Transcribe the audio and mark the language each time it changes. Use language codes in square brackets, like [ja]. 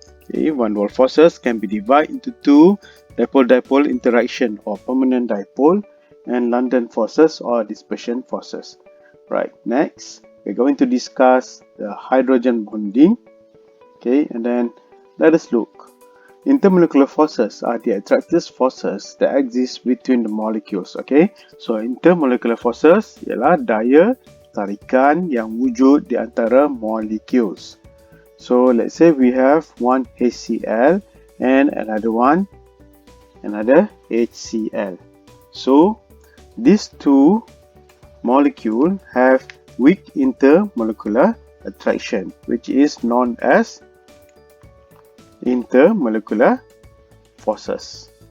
[en] Okay, van der Waals forces can be divided into two: dipole-dipole interaction or permanent dipole, and London forces or dispersion forces. Right, next we're going to discuss the hydrogen bonding. Okay, and then let us look. Intermolecular forces are the attractive forces that exist between the molecules. [ms] Okay, so intermolecular forces ialah daya tarikan yang wujud di antara molecules. [en] So let's say we have one HCl and another HCl. So these two molecules have weak intermolecular attraction, which is known as intermolecular forces.